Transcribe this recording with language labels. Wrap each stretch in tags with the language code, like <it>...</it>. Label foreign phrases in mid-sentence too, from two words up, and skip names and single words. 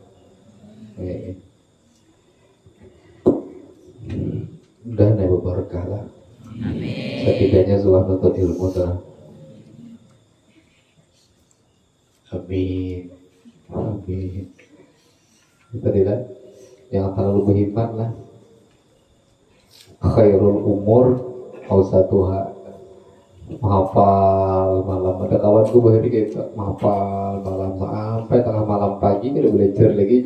<id>Udah nih berkah lah. Setidaknya sudah nuntut ilmu dah. Amin. Amin. Itu dia yang terlalu berhikmat lah.</id> <ar>Khairul umur awsatuha.</ar> <id>Menghafal malam, ada kawanku bahari gitu menghafal malam sampai tengah malam pagi kita belajar lagi.</id>